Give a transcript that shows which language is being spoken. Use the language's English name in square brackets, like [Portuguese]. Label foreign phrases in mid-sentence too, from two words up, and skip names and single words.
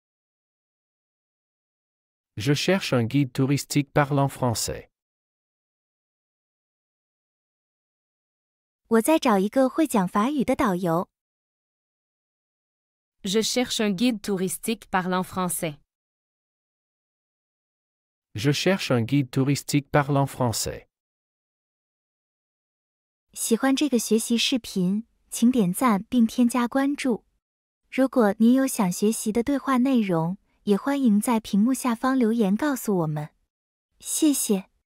[French] Je cherche un guide touristique parlant français. [Chinese] 我在找一个会讲法语的导游。 [French] Je cherche un guide touristique parlant français. Je cherche un guide touristique parlant français. [Chinese] 喜欢这个学习视频，请点赞并添加关注。如果您有想学习的对话内容，也欢迎在屏幕下方留言告诉我们。谢谢。